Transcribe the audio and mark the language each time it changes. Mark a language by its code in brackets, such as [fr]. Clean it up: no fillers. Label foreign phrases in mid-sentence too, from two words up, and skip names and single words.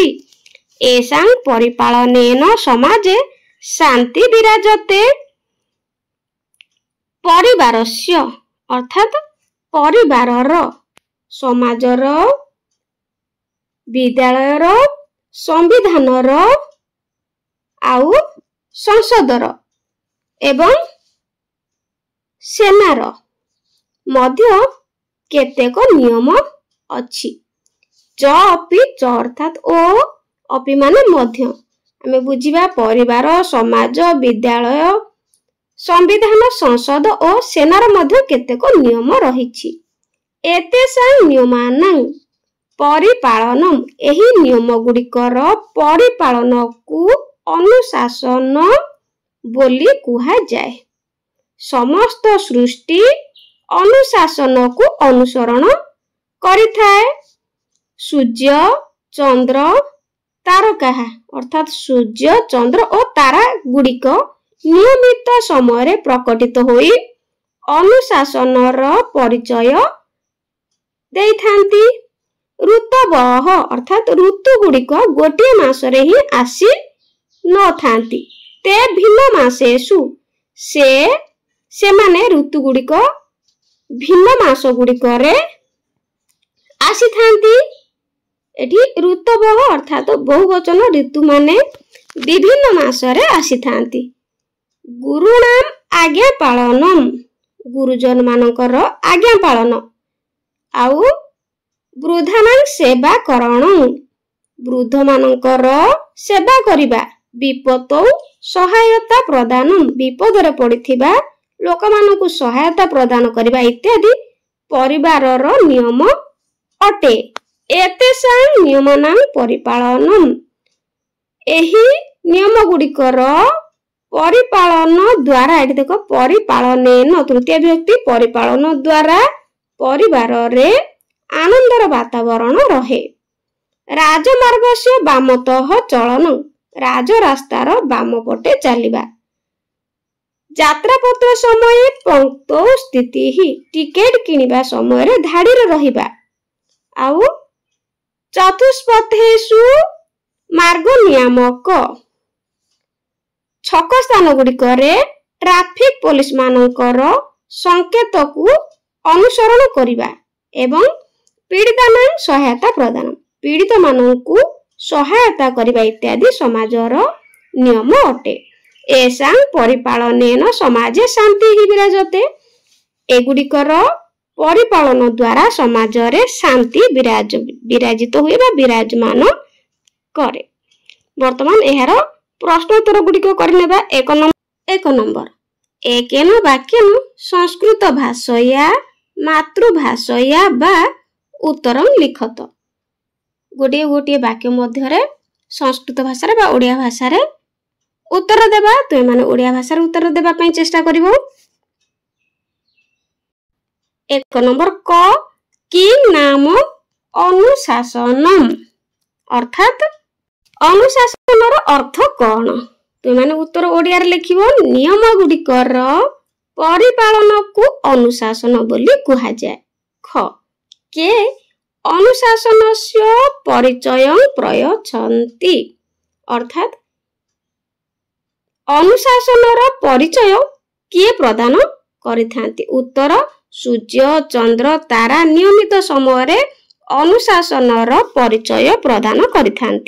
[sa] एषां परिपालनेन समाजे शान्ति विराजते। [or] ପରିବାରସ୍ୟ ଅର୍ଥାତ ପରିବାରର, ସମାଜର, ବିଦ୍ୟାଳୟର, ସମ୍ବିଧାନର ଆଉ ସଂସଦର ଏବଂ ସେନାର ମଧ୍ୟ କେତେକ ନିୟମ ଅଛି। [sa] च अपि च [or] ଅର୍ଥାତ ଓ ଅପି ମାନେ ମଧ୍ୟ। ଆମେ ବୁଝିବା ପରିବାର, ସମାଜ, ବିଦ୍ୟାଳୟ, ସମ୍ବିଧାନ, ସଂସଦ ଆଉ ସେନାର ମଧ୍ୟ କେତେକ ନିୟମ ରହିଛି। [sa] एतेषां नियमानां परिपालनम् [or] ଏହି ନିୟମ ଗୁଡିକର ପରିପାଳନକୁ ଅନୁଶାସନ ବୋଲି କୁହା ଯାଏ। ସମସ୍ତ ସୃଷ୍ଟି ଅନୁଶାସନ କୁ ଅନୁସରଣ କରିଥାଏ। [sa] सूर्य चंद्र तारका [or] ଅର୍ଥାତ ସୂର୍ଯ୍ୟ ଚନ୍ଦ୍ର ଆଉ ତାରା ଗୁଡ଼ିକ ନିୟମିତ ସମୟ ପ୍ରକଟିତ ହୋଇ ଅନୁଶାସନର ପରିଚୟ ଦେଇଥାନ୍ତି। ଋତବଃ ଅର୍ଥାତ ଋତୁ ଗୁଡ଼ିକ ଗୋଟେ ମାସରେ ହିଁ ଆସି ନ ଥାନ୍ତି, [sa] ते भिन्न मासेषु [or] ସେ ମାନେ ଋତୁ ଗୁଡ଼ିକ ଭିନ୍ନ ମାସ ଗୁଡ଼ିକରେ ଆସି ଥାନ୍ତି। ଏଠି ଋତବଃ ଅର୍ଥାତ ବହୁବଚନ ଋତୁ ମାନେ ବିଭିନ୍ନ ମାସରେ ଆସି ଥାନ୍ତି। [sa] गुरुणाम आज्ञा पालनम [or] ଗୁରୁଜନ ମାନଙ୍କର ଆଜ୍ଞା ପାଳନ ଆଉ [sa] वृद्धानां सेवा करणं [or] ବୃଦ୍ଧ ମାନଙ୍କର ସେବା କରିବା। [sa] विपतौ सहायता प्रदानम [or] ବିପଦରେ ପଡ଼ିଥିବା ଲୋକମାନଙ୍କୁ ସହାୟତା ପ୍ରଦାନ କରିବା ଇତ୍ୟାଦି ପରିବାରର ନିୟମ ଅଟେ। [sa] एतेषां नियमानां परिपालनम् [or] ଏହି ନିୟମ ଗୁଡିକର ପରିପାଳନ ଦ୍ୱାରା ଏଠି ଦେଖ ପରିପାଳନେନ ତୃତୀୟ ବିଭକ୍ତି ପରିପାଳନ ଦ୍ୱାରା ପରିବାର ରେ ଆନନ୍ଦର ବାତାବରଣ ରହେ। [sa] राजमार्गस्य वामतः चलन [or] ରାଜ ରାସ୍ତାର ବାମ ପଟେ ଚାଲିବା। [sa] यात्रापत्र समय पंक्तौ स्थिति [or] ଟିକେଟ କିଣିବା ସମୟ ରେ ଧାଡ଼ି ରେ ରହିବା। आउ [sa] चतुष्पथेषु मार्ग नियामक [or] ଛକ ସ୍ଥାନ ଗୁଡ଼ିକରେ [en] traffic police [or] ମାନଙ୍କର ସଙ୍କେତ କୁ ଅନୁସରଣ କରିବା ଏବଂ [sa] पीड़ितानां सहायता प्रदान [or] ପୀଡ଼ିତ ମାନଙ୍କୁ ସହାୟତା କରିବା ଇତ୍ୟାଦି ସମାଜର ନିୟମ ଅଟେ। [sa] एषां परिपालनेन समाजे शांति ही विराजते। [or] ଏଗୁଡ଼ିକର ପରିପାଳନ ଦ୍ୱାରା ସମାଜରେ ଶାନ୍ତି ବିରାଜିତ ହୁଏ ବା ବିରାଜମାନ କରେ। ବର୍ତ୍ତମାନ ଏହାର ପ୍ରଶ୍ନୋତ୍ତର ଗୁଡ଼ିକ କରନେବା। [sa] एक नंबर एकेन वाक्येन संस्कृत भाषया मातृभाषया बा उत्तरं लिखत। [or] ଗୋଟେ ଗୋଟେ ବାକ୍ୟ ମଧ୍ୟରେ ସଂସ୍କୃତ ଭାଷା ବା ଓଡ଼ିଆ ଭାଷା ରେ ଉତ୍ତର ଦେବା। ତୁମ ମାନେ ଓଡ଼ିଆ ଭାଷା ରେ ଉତ୍ତର ଦେବା ପାଇଁ ଚେଷ୍ଟା କରିବ। ଏକ ନମ୍ବର କ [sa] किं नाम अनुशासनम [or] ଅର୍ଥାତ ଅନୁଶାସନର ଅର୍ଥ କଉଣ ତୁମ ମାନେ ଉତ୍ତର ଓଡ଼ିଆ ରେ ଲେଖିବ ନିୟମ ଗୁଡିକର ପରିପାଳନ କୁ ଅନୁଶାସନ ବୋଲି କୁହା ଯାଏ। ख [sa] के अनुशासनस्य परिचय प्रयच्छन्ति [or] ଅର୍ଥାତ ଅନୁଶାସନର ପରିଚୟ କିଏ ପ୍ରଦାନ କରିଥାନ୍ତି। ଉତ୍ତର ସୂର୍ଯ୍ୟ ଚନ୍ଦ୍ର ତାରା ନିୟମିତ ସମୟ ରେ ଅନୁଶାସନର ପରିଚୟ ପ୍ରଦାନ କରିଥାନ୍ତି।